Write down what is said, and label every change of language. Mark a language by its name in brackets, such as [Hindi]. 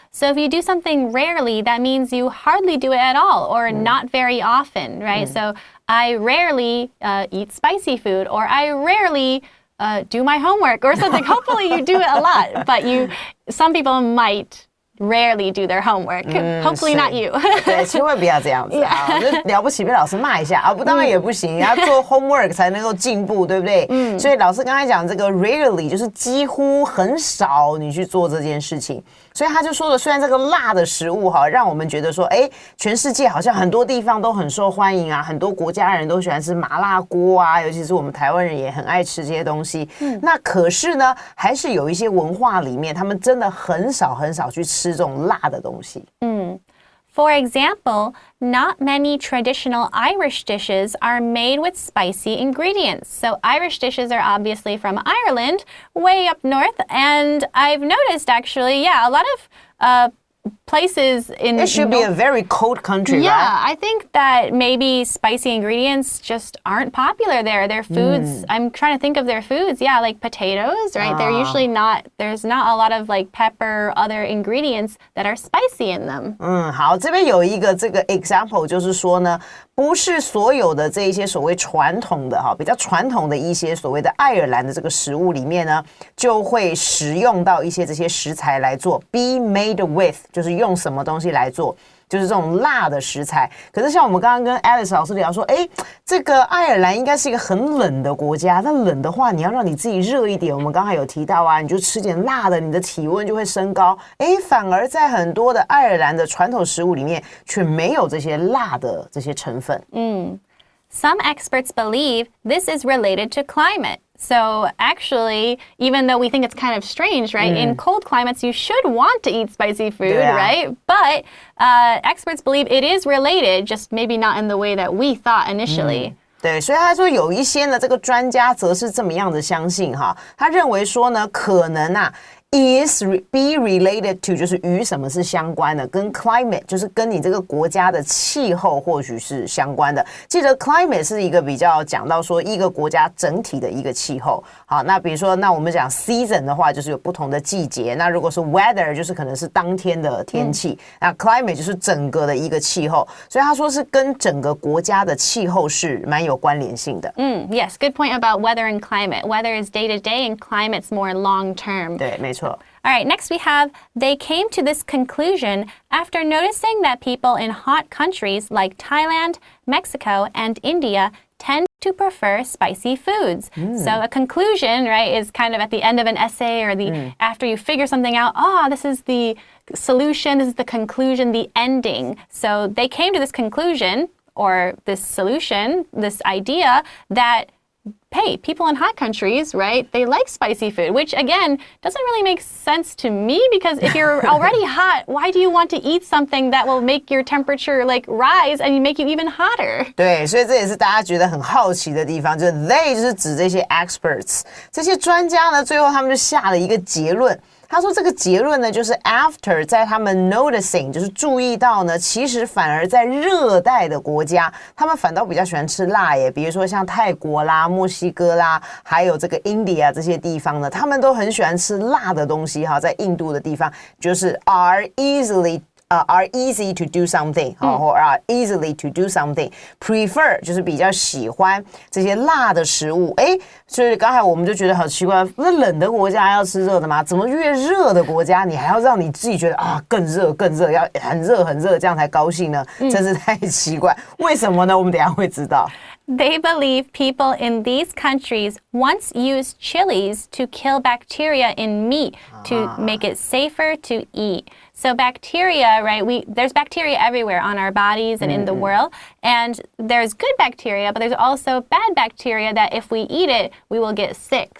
[English] So if you do something rarely, that means you hardly do it at all or not very often, right? So I rarely eat spicy food, or I rarely do my homework or something. Hopefully you do it a lot, but some people might rarely do their homework. Hopefully not you. [Chinese] 对，千万不要这样子啊！就了不起被老师骂一下啊，不当然也不行，要做 homework 才能够进步，对不对？所以老师刚才讲这个 rarely 就是几乎很少你去做这件事情，所以他就说了，虽然这个辣的食物哈，让我们觉得说，哎，全世界好像很多地方都很受欢迎啊，很多国家人都喜欢吃麻辣锅啊，尤其是我们台湾人也很爱吃这些东西。那可是呢，还是有一些文化里面，他们真的很少很少去吃这种辣的东西。 [English] For example, not many traditional Irish dishes are made with spicy ingredients. So Irish dishes are obviously from Ireland, way up north, and I've noticed actually, a lot of places in... It should be a very cold country, yeah, right? I think that maybe spicy ingredients just aren't popular there. Their foods, I'm trying to think of their foods. Yeah, like potatoes, right? They're usually not, there's not a lot of like pepper, other ingredients that are spicy in them. [Chinese] 好，这边有一个这个 example， 就是说呢，不是所有的这一些所谓传统的比较传统的一些所谓的爱尔兰的这个食物里面呢，就会使用到一些这些食材来做 [English] be made with， [Chinese] 就是用什么东西来做，就是这种辣的食材。可是像我们刚刚跟 Alice 老师聊说，这个爱尔兰应该是一个很冷的国家，那冷的话你要让你自己热一点，我们刚才有提到啊，你就吃点辣的，你的体温就会升高。反而在很多的爱尔兰的传统食物里面却没有这些辣的这些成分。 [English] Some experts believe this is related to climate. So actually, even though we think it's kind of strange, right? In cold climates, you should want to eat spicy food, right? But experts believe it is related, just maybe not in the way that we thought initially. [Chinese] 对，所以他说有一些呢，这个专家则是这么样的相信哈，他认为说呢，可能啊， [English] is be related to [Chinese] 就是与什么是相关的，跟 climate 就是跟你这个国家的气候或许是相关的。记得 climate 是一个比较讲到说一个国家整体的一个气候。好，那比如说那我们讲 season 的话，就是有不同的季节。那如果是 weather 就是可能是当天的天气，那 climate 就是整个的一个气候。所以他说是跟整个国家的气候是蛮有关联性的。 [English] Yes, good point about weather and climate. Weather is day to day and climate's more long term. [Chinese] 对，没错。 [English] All right, next we have, they came to this conclusion after noticing that people in hot countries like Thailand, Mexico, and India tend to prefer spicy foods. So a conclusion, right, is kind of at the end of an essay or the after you figure something out, this is the solution, this is the conclusion, the ending. So they came to this conclusion or this solution, this idea that hey, people in hot countries, right, they like spicy food, which, again, doesn't really make sense to me because if you're already hot, why do you want to eat something that will make your temperature, like, rise and make you even hotter? [Chinese] 对，所以这也是大家觉得很好奇的地方，就是 they 就是指这些 experts， 这些专家呢，最后他们就下了一个结论。他说这个结论呢，就是 after 在他们 noticing 就是注意到呢，其实反而在热带的国家，他们反倒比较喜欢吃辣耶。比如说像泰国啦、墨西哥啦，还有这个 India 这些地方呢，他们都很喜欢吃辣的东西哈。在印度的地方，就是 [English] are easy to do something [Chinese] 或 [English] are easily to do something prefer [Chinese] 就是比较喜欢这些辣的食物。所以刚才我们就觉得好奇怪，不是冷的国家要吃热的吗？怎么越热的国家你还要让你自己觉得更热更热，要很热很热这样才高兴呢？真是太奇怪，为什么呢？我们等一下会知道。 [English] They believe people in these countries once used chilies to kill bacteria in meat to make it safer to eat. So bacteria, right, there's bacteria everywhere on our bodies and in the world. And there's good bacteria, but there's also bad bacteria that if we eat it, we will get sick.